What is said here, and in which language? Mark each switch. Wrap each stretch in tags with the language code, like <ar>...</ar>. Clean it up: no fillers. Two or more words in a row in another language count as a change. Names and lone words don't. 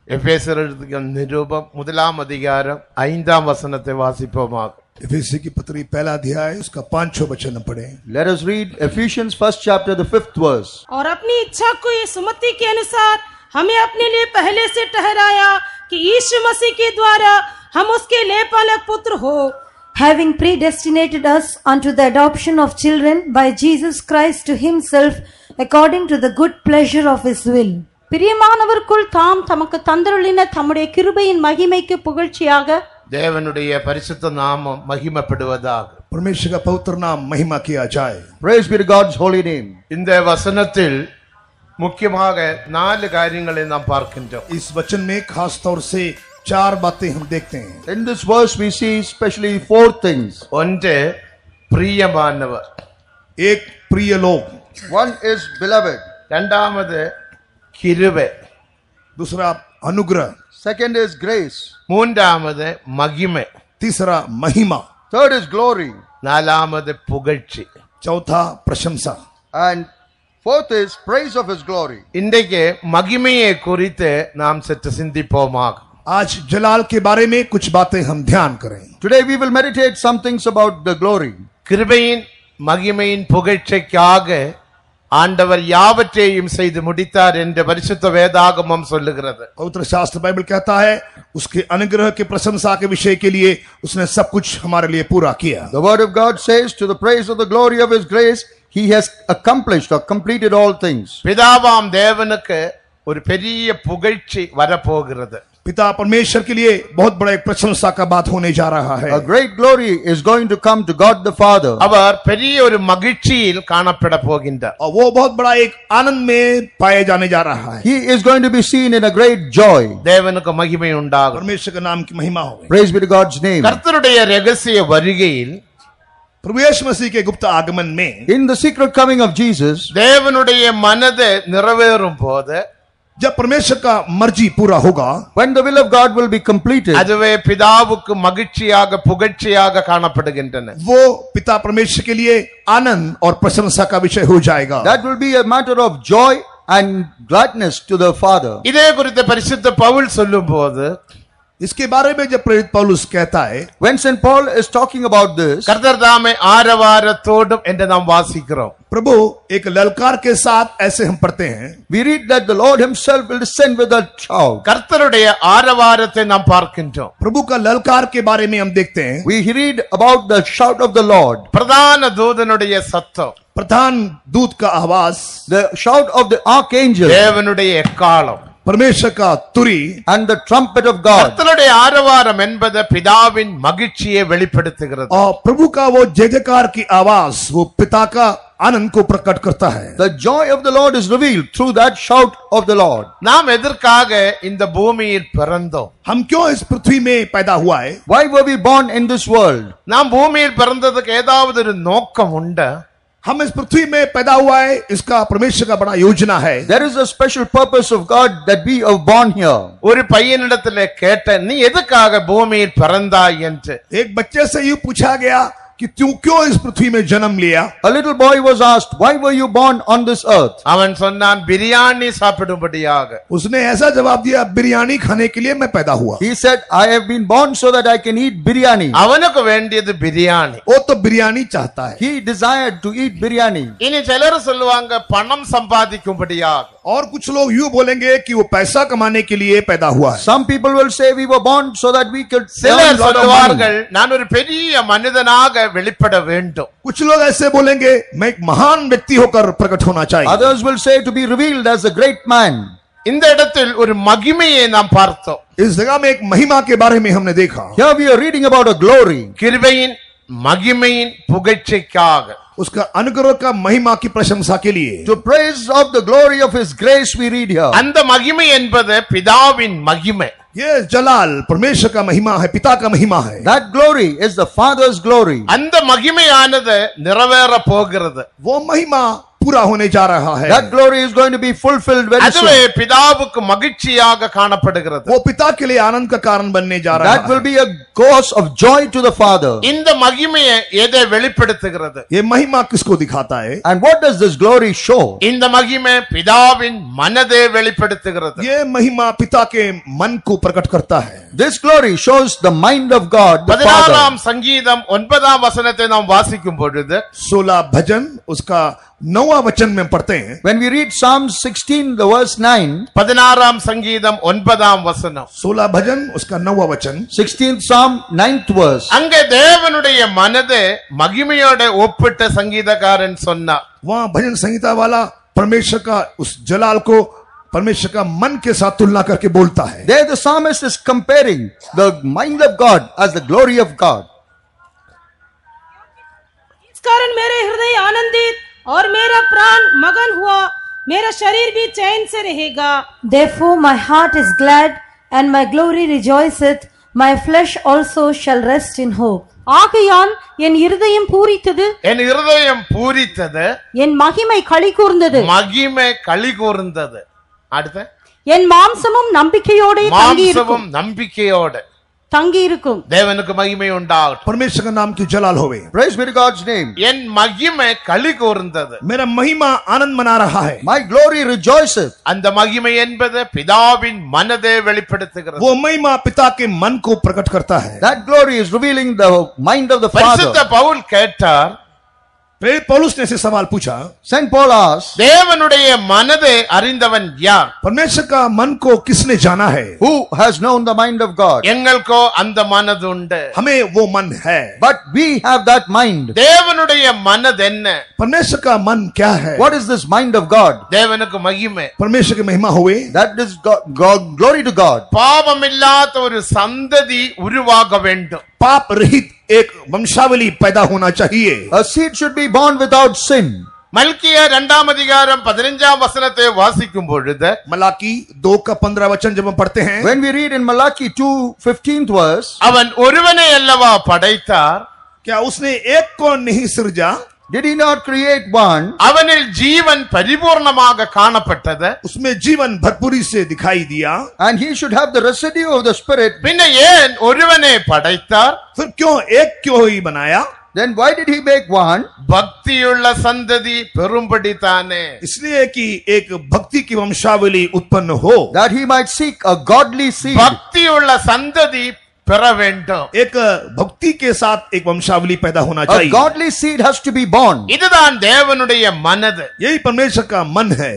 <ta>எபேசியர் எழுதிய நிருபம் 1ஆம் அதிகாரம் 5ஆம் வசனத்தை வாசிப்போமாக.</ta> <hi>एफेसी की पत्री पहला अध्याय उसका 5 वचन पढ़े.</hi> <en>Let us read Ephesians 1st chapter the 5th verse.</en> <hi>और अपनी इच्छा को ये सुमति के अनुसार हमें अपने लिए पहले से ठहराया कि यीशु मसीह के द्वारा हम उसके लेपालक पुत्र हो,</hi> <en>having predestinated us unto the adoption of children by Jesus Christ to himself according to the good pleasure of his will.</en> <ta>பிரியமானவருக்குள் தாம் தமக்கு தந்தருளின தம்முடைய கிருபையின் மகிமைக்கு புகழ்ச்சியாக தேவனுடைய பரிசுத்த நாமம் மகிமைப்படுவதாக.</ta> <hi>परमेश्वर का पवित्र नाम महिमा किया जाए.</hi> <en>Praise be to God's holy name.</en> <ta>இந்த வசனத்தில் முக்கியமாக 4 காரியங்களை நாம் பார்க்கின்றோம்.</ta> <hi>इस वचन में खास तौर से 4 बातें हम देखते हैं.</hi> <en>In this verse we see especially 4 things.</en> <ta>ஒன்று பிரியமானவர்,</ta> <hi>एक प्रिय लोग,</hi> <en>One is beloved.</en> <ta>இரண்டாவது கிருபை,</ta> <hi>दूसरा अनुग्रह,</hi> <en>Second is grace.</en> <ta>மூன்றாவது மகிமை,</ta> <hi>तीसरा महिमा,</hi> <en>Third is glory.</en> <ta>நாலாவது புகழ்ச்சி,</ta> <hi>चौथा प्रशंसा,</hi> <en>And fourth is praise of his glory.</en> <ta>இன்றைக்கு மகிமையை குறித்து நாம் சற்று சிந்திப்போமாக.</ta> <hi>आज जलाल के बारे में कुछ बातें हम ध्यान करें.</hi> <en>Today we will meditate some things about the glory.</en> <ta>கிருபையின் மகிமையின் புகழ்ச்சிக்காக ஆண்டவர் யாவற்றையும் செய்து முடித்தார் என்று பரிசுத்த வேதாகமம் சொல்லுகிறது.</ta> <hi>पवित्र शास्त्र बाइबल कहता है उसके अनुग्रह की प्रशंसा के विषय के लिए उसने सब कुछ हमारे लिए पूरा किया.</hi> <en>The word of God says, to the praise of the glory of his grace, he has accomplished or completed all things.</en> <ta>பிதாவாம் தேவனுக்கு ஒரு பெரிய புகழ்ச்சி வரப்போகிறது.</ta> <hi>पिता परमेश्वर के लिए बहुत बड़ा एक प्रशंसा का बात होने जा रहा है.</hi> <en>A great glory is going to come to God the Father.</en> <ta>அவர் பெரிய ஒரு மகிழ்ச்சியில் காணப்பட போகின்றார்.</ta> <hi>और वो बहुत बड़ा एक आनंद में पाए जाने जा रहा है.</hi> <en>He is going to be seen in a great joy.</en> <ta>தேவனுக்கு மகிமை உண்டாகும்.</ta> <hi>परमेश्वर के नाम की महिमा हो.</hi> <en>Praise be to God's name.</en> <ta>கர்த்தருடைய ரகசிய வருகையில்</ta> <hi>प्रभु यीशु मसीह के गुप्त आगमन में</hi> <en>In the secret coming of Jesus,</en> <ta>தேவனுடைய மனது நிறைவேறும் போது,</ta> <hi>जब परमेश्वर का मर्जी पूरा होगा,</hi> <en>when the will of God will be completed,</en> <ta>அதுவே பிதாவுக்கு மகிழ்ச்சியாக புகழ்ச்சியாக காணப்படுகின்றன.</ta> <hi>वो पिता परमेश्वर के लिए आनंद और प्रशंसा का विषय हो जाएगा.</hi> <en>that will be a matter of joy and gladness to the Father.</en> <ta>இதே குறித்து பரிசுத்த பவுல் சொல்லும்போது,</ta> <hi>इसके बारे में जब प्रेरित पौलुस कहता है,</hi> <en>When St. Paul is talking about this,</en> <ta>கர்த்தர் தாமே ஆரவாரத்தோடும் என்று நாம் வாசிக்கிறோம்.</ta> <hi>प्रभु एक ललकार के साथ ऐसे हम पढ़ते हैं,</hi> <en>we read that the Lord himself will descend with a shout.</en> <ta>கர்த்தருடைய ஆரவாரத்தை நாம் பார்க்கின்றோம்.</ta> <hi>प्रभु का ललकार के बारे में हम देखते हैं,</hi> <en>We read about the shout of the Lord,</en> <ta>பிரதான தூதனுடைய சத்தம்,</ta> <hi>प्रधान दूत का आवाज,</hi> <en>the shout of the archangel,</en> <ta>தேவனுடைய எக்காலம்,</ta> <hi>परमेश्वर का तुरी</hi> <en>and the trumpet of God.</en> <ta>கர்த்தருடைய ஆரவாரம் என்பது பிதாவின் மகிழ்ச்சியை வெளிப்படுத்துகிறது.</ta> <hi>और प्रभु का वो जय जयकार की आवाज वो पिता का आनंद को प्रकट करता है.</hi> <en>The joy of the Lord is revealed through that shout of the Lord.</en> <ta>நாம் எதற்காக இந்த பூமியில் பிறந்தோம்?</ta> <hi>हम क्यों इस पृथ्वी में पैदा हुआ है?</hi> <en>Why were we born in this world?</en> <ta>நாம் பூமியில் பிறந்ததுக்கு ஏதாவது ஒரு நோக்கம் உண்டா?</ta> <hi>हम इस पृथ्वी में पैदा हुआ है, इसका परमेश्वर का बड़ा योजना है.</hi> <en>There is a special purpose of God that we are born here.</en> <ta>ஒரு பையனிடத்துல கேட்ட, நீ எதுக்காக பூமியில் பிறந்தாய் என்று.</ta> <hi>एक बच्चे से यूं पूछा गया कि तू क्यों इस पृथ्वी में जन्म लिया?</hi> <en>A little boy was asked, why were you born on this earth?</en> <ta>அவன் சொன்னான், பிரியாணி சாப்பிடும்படியாக.</ta> <hi>उसने ऐसा जवाब दिया, बिरयानी खाने के लिए मैं पैदा हुआ.</hi> <en>He said, I have been born so that I can eat biryani.</en> <ta>அவனுக்கு வேண்டியது பிரியாணி.</ta> <hi>वो तो बिरयानी चाहता है.</hi> <en>He desired to eat biryani.</en> <ta>இனி சிலர் சொல்லுவாங்க பணம் சம்பாதிக்கும்படியாக.</ta> <hi>और कुछ लोग यूं बोलेंगे कि वो पैसा कमाने के लिए पैदा हुआ है.</hi> <en>Some people will say we were born so that we could earn</en> <ta>சிலர்</ta> <en>a lot of</en> <ta>சொல்லுவார்கள்,</ta> <en>money.</en> <ta>நான் ஒரு பெரிய மனிதனாக வெளிப்பட வேண்டும்.</ta> <hi>कुछ लोग ऐसे बोलेंगे, मैं एक महान व्यक्ति होकर प्रकट होना चाहिए.</hi> <en>Others will say to be revealed as a great man.</en> <ta>இந்த இடத்தில் ஒரு மகிமையை நாம் பார்த்தோம்.</ta> <hi>इस जगह में एक महिमा के बारे में हमने देखा.</hi> <en>Here we are reading about a glory.</en> <ta>கிருபையின் மகிமையின் புகழ்ச்சிக்காக,</ta> <hi>उसका अनुग्रह का महिमा की प्रशंसा के लिए.</hi> <en>To praise of the glory of his grace we read here.</en> <ta>அந்த மகிமை என்பது பிதாவின் மகிமை.</ta> <hi>ये जलाल परमेश्वर का महिमा है, पिता का महिमा है.</hi> <en>That glory is the Father's glory.</en> <ta>அந்த மகிமையானது நிறைவேற போகிறது.</ta> <hi>वो महिमा पूरा होने जा रहा है।</hi> <en>That glory is going to be fulfilled very</en> <ta>அதுவே</ta> <en>soon.</en> <ta>பிதாவுக்கு மகிழ்ச்சியாக காணப்படுகிறது.</ta> <hi>वो पिता के लिए आनंद का कारण बनने जा रहा</hi> <en>That will</en> <hi>है।</hi> <en>be a cause of joy to the Father.</en> <ta>இந்த மகிமையை எதை வெளிப்படுத்துகிறது?</ta> <hi>ये महिमा किसको दिखाता है?</hi> <en>And what does this glory show?</en> <ta>இந்த மகிமை பிதாவின் மனதை வெளிப்படுத்துகிறது.</ta> <hi>ये महिमा पिता के मन को प्रकट करता है।</hi> <en>This glory shows the mind of God, the</en> <ta>16ஆம்</ta> <en>Father.</en> <ta>சங்கீதம் 9ஆம் வசனத்தை நாம் வாசிக்கும் பொழுது</ta> <hi>16 भजन उसका 9वां वचन में पढ़ते हैं।</hi> <en>When we read Psalm 16, the verse 9,</en> <ta>16ஆம் சங்கீதம் 9ஆம் வசனம்,</ta> <hi>16 भजन उसका 9वां वचन,</hi> <en>16th Psalm, 9th verse.</en> <ta>அங்கே தேவனுடைய மனதை மகிமையோட ஒப்பிட்ட சங்கீதக்காரன் சொன்னார்.</ta> <hi>वहां भजन संहिता वाला परमेश्वर का उस जलाल को परमेश्वर का मन के साथ तुलना करके बोलता है।</hi> <en>There the psalmist is comparing the mind of God as the glory of God.</en> <hi>इस कारण मेरे हृदय आनंदित और मेरा प्राण मगन हुआ, मेरा शरीर भी चैन से रहेगा।</hi> <en>Therefore my heart is glad and my glory rejoiceth, my flesh also shall rest in hope.</en> <ta>ஆகையால் என் இருதயம் பூரித்தது, என் இருதயம் பூரித்தது, என் மகிமை களி கூர்ந்தது, மகிமை களி கூர்ந்தது. அடுத்து என் மாம்சமும் நம்பிக்கையோட மாம்சமும் நம்பிக்கையோட தங்கியிருக்கும். தேவனுக்கு மகிமை உண்டாகட்டும்.</ta> <hi>परमेश्वर का नाम की जलाल होवे।</hi> <en>Praise be to God's name.</en> <ta>என் மகிமை களி கூர்ந்தது.</ta> <hi>मेरा महिमा आनंद मना रहा है।</hi> <en>My glory rejoiceth.</en> <ta>அந்த மகிமை என்பது பிதாவின் மனதை வெளிப்படுத்துகிறது.</ta> <hi>वो महिमा पिता के मन को प्रकट करता है।</hi> <en>That glory is revealing the mind of the</en> <ta>பரிசுத்த</ta> <en>Father.</en> <ta>பவுல் கேட்டார்,</ta> <hi>पौलुस ने ऐसे सवाल पूछा,</hi> <en>Saint Paul asked,</en> <ta>தேவனுடைய மனதை அறிந்தவன் யார்?</ta> <hi>परमेश्वर का मन को किसने जाना है?</hi> <en>who has known the mind of God?</en> <ta>எங்களுக்கோ அந்த மனது உண்டு.</ta> <hi>हमें वो मन है।</hi> <en>But we have that mind.</en> <ta>தேவனுடைய மனது என்ன?</ta> <hi>परमेश्वर का मन क्या है?</hi> <en>What is this mind of God?</en> <ta>தேவனுக்கு மகிமை.</ta> <hi>परमेश्वर की महिमा हुए।</hi> <en>That is glory to God.</en> <ta>பாவமில்லாத ஒரு சந்ததி உருவாக வேண்டும்.</ta> <hi>पाप रहित एक वंशावली पैदा होना चाहिए।</hi> <en>A seed should be born without sin.</en> <ta>மல்கியா 2ஆம் அதிகாரம் 15ஆம் வசனத்தை வாசிக்கும் பொழுது</ta> <hi>मलाकी 2 का 15 वचन जब हम पढ़ते हैं,</hi> <en>When we read in Malachi 2:15 verse,</en> <ta>அவன் ஒருவனை அல்லவா படைத்தார்,</ta> <hi>क्या उसने एक को नहीं सृजा?</hi> <en>did he not create one?</en> <ta>அவனில் ஜீவன் பரிபூர்ணமாக காணப்பட்டது,</ta> <hi>उसमें जीवन भरपूरी से दिखाई दिया।</hi> <en>And he should have the residue of the Spirit.</en> <ta>பின்ன ஏன் ஒருவனை படைத்தார்?</ta> <hi>फिर क्यों एक क्यों ही बनाया?</hi> <en>Then why did he make one?</en> <ta>பக்தியுள்ள சந்ததி பெரும்படித்தானே.</ta> <hi>इसलिए कि एक भक्ति की वंशावली उत्पन्न हो।</hi> <en>That he might seek a godly seed.</en> <ta>பக்தியுள்ள சந்ததி பெற வேண்டும்.</ta> <hi>एक भक्ति के साथ एक वंशावली पैदा होना</hi> <en>A</en> <hi>चाहिए।</hi> <en>godly seed has to be born.</en> <ta>இதுதான் தேவனுடைய மனது.</ta> <hi>यही परमेश्वर का मन है।</hi>